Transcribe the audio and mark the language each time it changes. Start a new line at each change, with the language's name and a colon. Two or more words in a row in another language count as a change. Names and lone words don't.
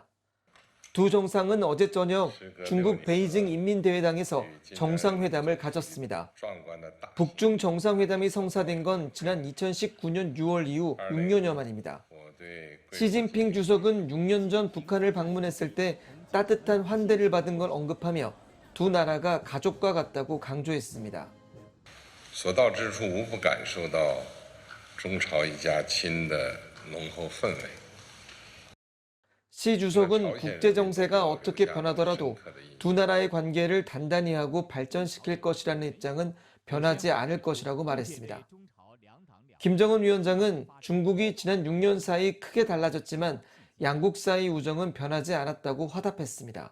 Korean: 두 정상은 어제 저녁 중국 베이징 인민대회당에서 정상회담을 가졌습니다. 북중 정상회담이 성사된 건 지난 2019년 6월 이후 6년여 만입니다. 시진핑 주석은 6년 전 북한을 방문했을 때 따뜻한 환대를 받은 걸 언급하며 두 나라가 가족과 같다고 강조했습니다.
Chinese: 所到之处无不感受到中朝一家亲的浓厚氛围。
Korean: 시 주석은 국제 정세가 어떻게 변하더라도 두 나라의 관계를 단단히 하고 발전시킬 것이라는 입장은 변하지 않을 것이라고 말했습니다. 김정은 위원장은 중국이 지난 6년 사이 크게 달라졌지만 양국 사이 우정은 변하지 않았다고 화답했습니다.